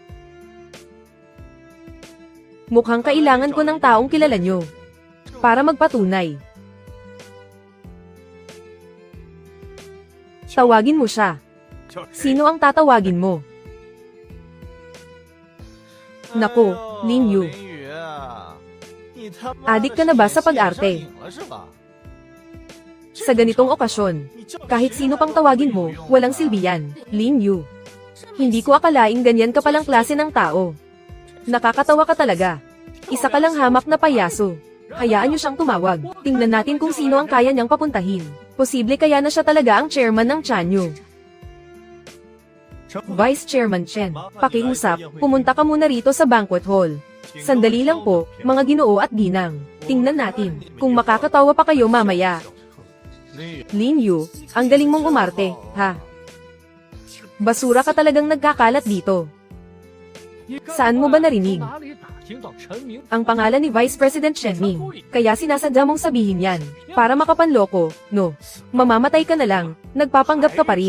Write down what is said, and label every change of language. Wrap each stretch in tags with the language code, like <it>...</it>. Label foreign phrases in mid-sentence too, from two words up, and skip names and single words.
<tl>Mukhang kailangan ko ng taong kilala nyo, para magpatunay. Tawagin mo siya.</tl> <zh>叫谁？</zh> <tl>Sino ang tatawagin mo? Nako, Lin Yu.</tl> <zh>林宇，你他妈</zh> <tl>Adik ka na ba sa pag-arte?</tl> <zh>上瘾了是吧？</zh> <tl>Sa ganitong okasyon, kahit sino pang tawagin mo, walang silbi yan, Lin Yu. Hindi ko akalaing ganyan ka palang klase ng tao. Nakakatawa ka talaga. Isa ka lang hamak na payaso. Hayaan niyo siyang tumawag. Tingnan natin kung sino ang kaya niyang papuntahin. Posible kaya na siya talaga ang chairman ng Chanyu. Vice Chairman Chen, pakiusap, pumunta ka muna rito sa</tl> <en>banquet hall.</en> <tl>Sandali lang po, mga ginoo at ginang. Tingnan natin, kung makakatawa pa kayo mamaya.</tl> <zh>林宇，</zh> <tl>Lin Yu, ang galing mong umarte, ha? Basura ka talagang nagkakalat dito. Saan mo ba narinig?</tl> <zh>哪里打听到陈明</zh> <tl>Ang pangalan ni Vice President Chen Ming, kaya sinasadya mong sabihin yan, para makapanloko, no? Mamamatay ka na lang, nagpapanggap ka pa rin.</tl>